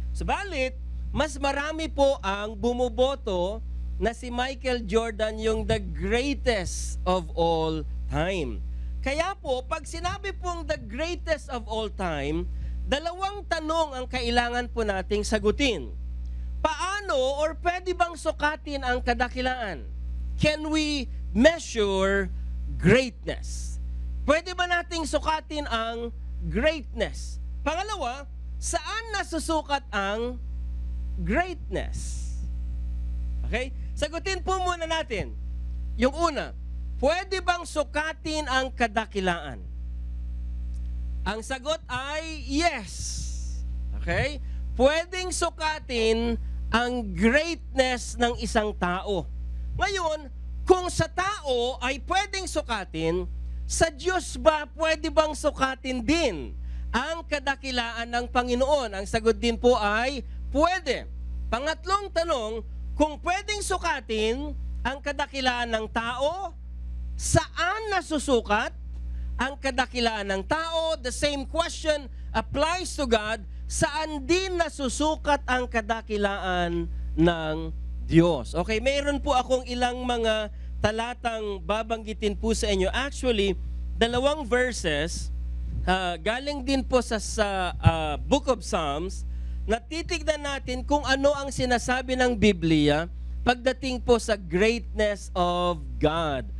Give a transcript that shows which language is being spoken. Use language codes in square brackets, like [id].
[tl] Subalit, mas marami po ang bumuboto na si Michael Jordan yung [en] the greatest of all time. [tl] Kaya po, pag sinabi pong [en] the greatest of all time, [tl] 2 tanong ang kailangan po nating sagutin. Paano or pwede bang sukatin ang kadakilaan? [en] Can we measure greatness? [tl] Pwede ba nating sukatin ang greatness? Pangalawa, saan nasusukat ang greatness? Okay? Sagutin po muna natin. Yung una, pwede bang sukatin ang kadakilaan? Ang sagot ay yes. Okay? Pwedeng sukatin ang greatness ng isang tao. Ngayon, kung sa tao ay pwedeng sukatin, sa Diyos ba pwede bang sukatin din ang kadakilaan ng Panginoon? Ang sagot din po ay pwede. Pangatlong tanong, kung pwedeng sukatin ang kadakilaan ng tao, saan nasusukat ang kadakilaan ng tao? [en] The same question applies to God. [tl] Saan din nasusukat ang kadakilaan ng Diyos? Okay, mayroon po akong ilang mga talatang babanggitin po sa inyo. Actually, 2 verses, galing din po sa Book of Psalms, na titignan natin kung ano ang sinasabi ng Biblia pagdating po sa [en] greatness of God.